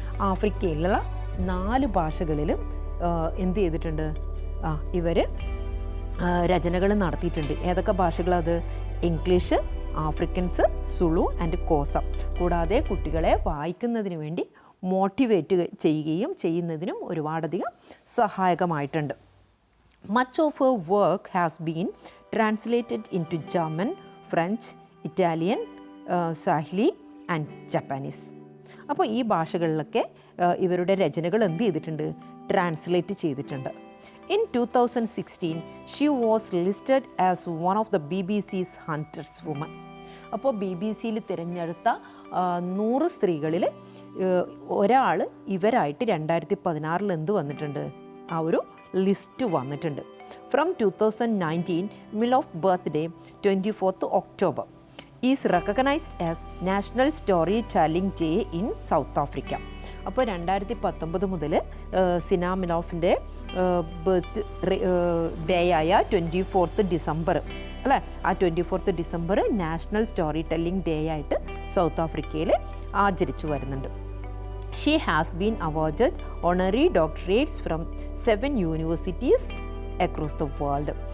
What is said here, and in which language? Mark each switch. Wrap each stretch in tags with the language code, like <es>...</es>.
<ml>ആഫ്രിക്കയിലുള്ള 4 ഭാഷകളിലും എന്ത് ചെയ്തിട്ടുണ്ട്? ഇവർ രചനകൾ നടത്തിയിട്ടുണ്ട്. ഏതൊക്കെ ഭാഷകളത്? English, Afrikaans, സുളു and Kosa. കൂടാതെ കുട്ടികളെ വായിക്കുന്നതിന് വേണ്ടി മോട്ടിവേറ്റ് ചെയ്യുന്നതിനും ഒരുപാടധികം സഹായകമായിട്ടുണ്ട്.</ml> <en>Much of her work has been translated into German, French, Italian, Swahili and Japanese.</en> <ml>അപ്പോൾ ഈ ഭാഷകളിലൊക്കെ ഇവരുടെ രചനകൾ എന്ത് ചെയ്തിട്ടുണ്ട്? ട്രാൻസ്ലേറ്റ് ചെയ്തിട്ടുണ്ട്.</ml> <en>In 2016, she was listed as one of the BBC's 100 women.</en> <ml>അപ്പോൾ BBC-യിൽ തിരഞ്ഞെടുത്ത 100 സ്ത്രീകളിൽ ഒരാൾ ഇവരായിട്ട് 2016 എന്ത് വന്നിട്ടുണ്ട്? ആ ഒരു ലിസ്റ്റ് വന്നിട്ടുണ്ട്.</ml> <en>From 2019, Mhlophe birthday 24th October is recognised as national story telling day in South Africa.</en> <ml>അപ്പോൾ 2019 മുതൽ സിന മിലോഫിൻ്റെ ബർത്ത് ഡേ ആയ 24th ഡിസംബർ അല്ലേ, ആ 24th December national story telling day ആയിട്ട് സൗത്ത് ആഫ്രിക്കയിൽ ആചരിച്ചു വരുന്നുണ്ട്.</ml> <en>She has been awarded honorary doctorates from 7 universities across the world.</en>